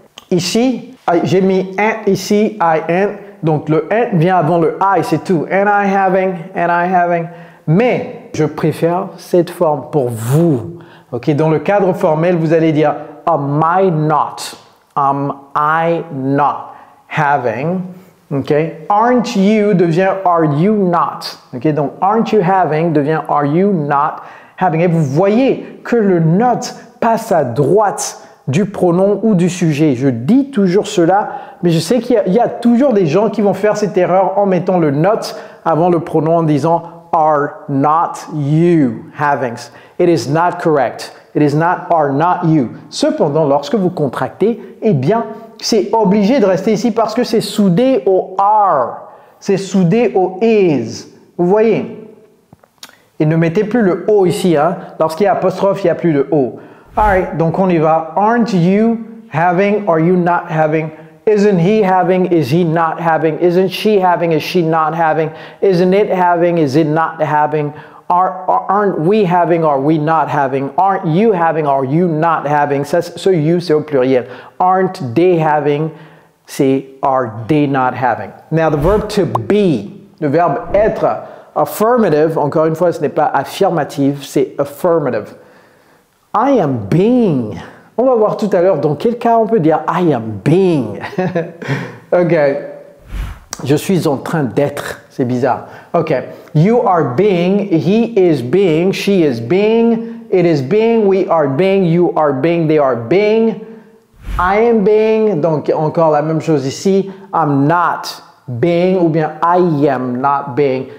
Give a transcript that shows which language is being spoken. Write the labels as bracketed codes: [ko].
[fr] Ici, j'ai mis ant ici, I ant. Donc le ant vient avant le I, c'est tout. [en] Am I having? Am I having? [fr] Mais je préfère cette forme pour vous. Ok, dans le cadre formel, vous allez dire [en] am I not? Am I not having? Ok, aren't you [fr] devient [en] are you not? Ok, [fr] donc [en] aren't you having [fr] devient [en] are you not having? [fr] Et vous voyez que le not passe à droite du pronom ou du sujet. Je dis toujours cela, mais je sais qu'il y a toujours des gens qui vont faire cette erreur en mettant le not avant le pronom en disant [en] are not you having. It is not correct. It is not are not you. [fr] Cependant, lorsque vous contractez, eh bien, c'est obligé de rester ici parce que c'est soudé au are. C'est soudé au is. Vous voyez? Et ne mettez plus le O ici. Hein? Lorsqu'il y a apostrophe, il n'y a plus de O. [en] Alright, donc on y va. Aren't you having? Are you not having? Isn't he having? Is he not having? Isn't she having? Is she not having? Isn't it having? Is it not having? Aren't we having? Are we not having? Aren't you having? Are you not having? [fr] Ça, ce you, c'est au pluriel. [en] Aren't they having? [fr] C'est [en] are they not having? Now, the verb to be, [fr] le verbe être, affirmative, encore une fois, ce n'est pas affirmative, c'est affirmative. [en] I am being. [fr] On va voir tout à l'heure dans quel cas on peut dire I am being. Ok. Je suis en train d'être. C'est bizarre. Ok. [en] You are being. He is being. She is being. It is being. We are being. You are being. They are being. I am being. [fr] Donc encore la même chose ici. [en] I'm not being [fr] ou bien [en] I am not being.